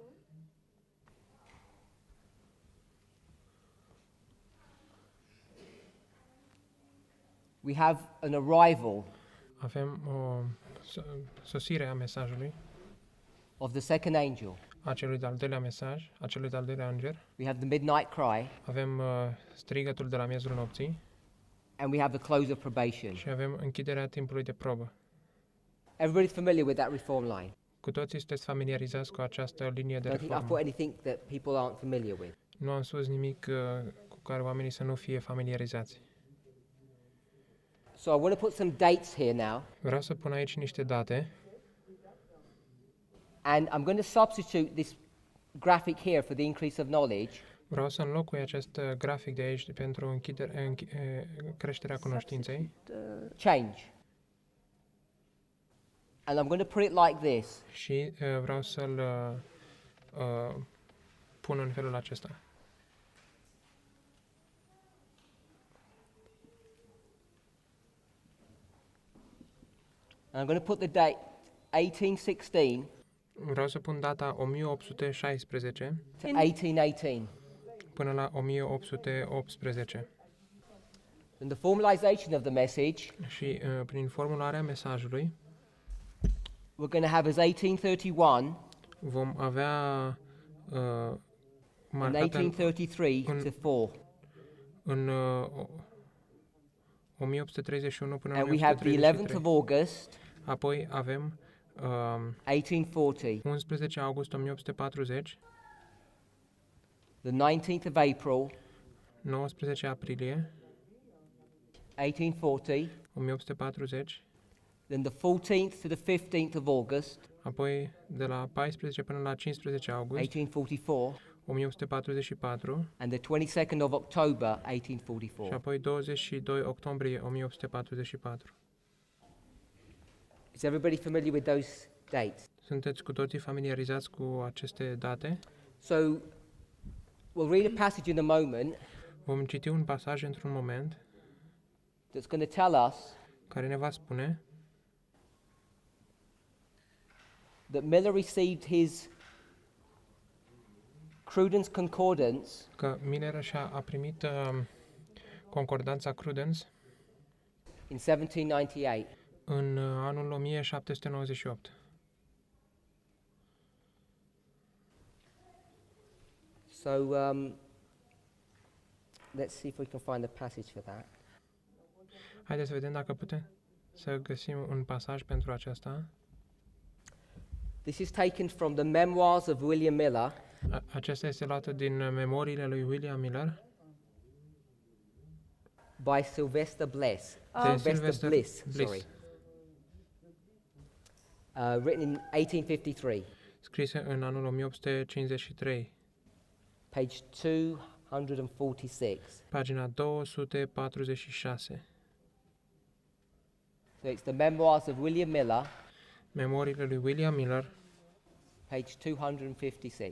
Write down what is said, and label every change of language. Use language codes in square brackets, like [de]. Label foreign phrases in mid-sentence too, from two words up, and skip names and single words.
[en] We have an arrival [ro] Avem o sosire a mesajului, [en] of the second angel. [ro] a celui de-al doilea mesaj, a celui de-al doilea înger. [en] We have the midnight cry, [ro] Avem strigătul de la miezul nopții [en] and we have the close of probation. [ro] și avem închiderea timpului de probă. [en] Everybody's familiar with that reform line. [ro] Cu toții sunteți familiarizați cu această linie de [en] I don't think I've [ro] reformă. [en] put anything that people aren't familiar with. [ro] Nu am spus nimic cu care oamenii să nu fie familiarizați. [en] So I want to put some dates here now, [ro] Vreau să pun aici niște date [en] and I'm going to substitute this graphic here for the increase of knowledge. [ro] Vreau să înlocui acest grafic de aici pentru creșterea cunoștinței [en] Change. And I'm going to put it like this. [ro] și vreau să-l pun în felul acesta. [en] And I'm going to put the date 1816 [ro] Vreau să pun data 1816 [en] to 1818. [ro] până la 1818 [en] And the formalization of the message [ro] și prin formularea mesajului [en] we're going to have as 1831 [ro] vom avea [en] and [ro] marcată 1833 în- [en] to 4. [ro] în 1831 până [en] And [ro] în [en] we have the 11th [ro] 1833. [en] of August, [ro] Apoi avem 1840, 11 august 1840, [en] the 19th of April, [ro] 19 aprilie [en] 1840, [ro] 1840, [en] then the 14th to the 15th of August, [ro] apoi de la 14 până la 15 august [en] 1844, [ro] 1844 [en] and the 22nd of October, [ro] și [en] 1844. [ro] apoi 22 octombrie 1844. [en] Is everybody familiar with those dates? [ro] Sunteți cu toții familiarizați cu aceste date? [en] So we'll read a passage in a moment [ro] Vom citi un pasaj într-un moment [en] that's going to tell us [ro] care ne va spune [en] that Miller received his Cruden's Concordance [ro] că Miller a primit concordanța Crudens [en] in 1798. [ro] în anul 1798. [en] So Let's see if we can find a passage for that. [ro] Haideți să vedem dacă putem să găsim un pasaj pentru aceasta. [en] This is taken from the Memoirs of William Miller, [ro] Acesta este luat din memoriile lui William Miller. [en] by Sylvester Bliss. [ro] De [en] Sylvester Bliss, sorry. Written in 1853, [ro] Scrisă în anul 1853, [en] page 246. [ro] pagina 246. [en] So it's the Memoirs of William Miller, [ro] Memoriile lui William Miller, [en] page 256.